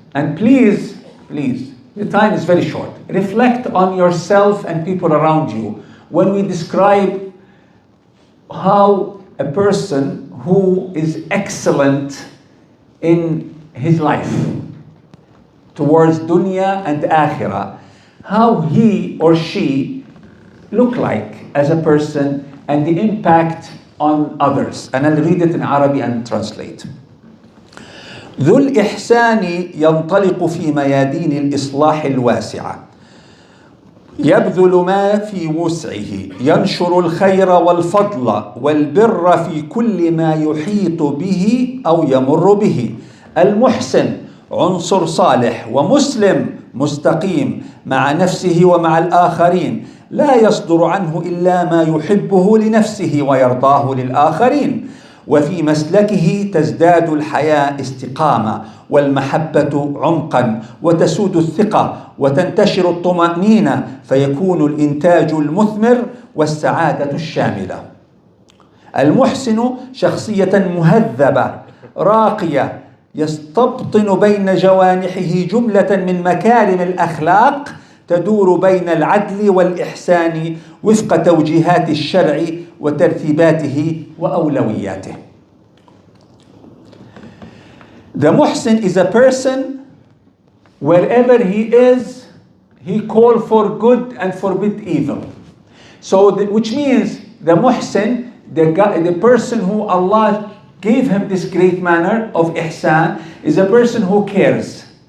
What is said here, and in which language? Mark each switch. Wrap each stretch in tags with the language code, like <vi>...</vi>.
<en>And please, the time is very short. Reflect on yourself and people around you when we describe how a person who is excellent in his life towards dunya and akhirah, how he or she look like as a person and the impact on others. And I'll read it in Arabic and translate.</en> <ar>ذو الإحسان ينطلق في ميادين الإصلاح الواسعة يبذل ما في وسعه ينشر الخير والفضل والبر في كل ما يحيط به أو يمر به. المحسن عنصر صالح ومسلم مستقيم مع نفسه ومع الآخرين، لا يصدر عنه إلا ما يحبه لنفسه ويرضاه للآخرين، وفي مسلكه تزداد الحياة استقامة والمحبة عمقا وتسود الثقة وتنتشر الطمأنينة فيكون الإنتاج المثمر والسعادة الشاملة. المحسن شخصية مهذبة راقية يستبطن بين جوانحه جملة من مكارم الأخلاق تدور بين العدل والإحسان وفق توجيهات الشرع وترتيباته وأولوياته.</ar> <en>The muhsin is a person, wherever he is, he calls for good and forbid evil. So, which means the muhsin, the person who Allah gave him this great manner of ihsan is a person who cares.</en>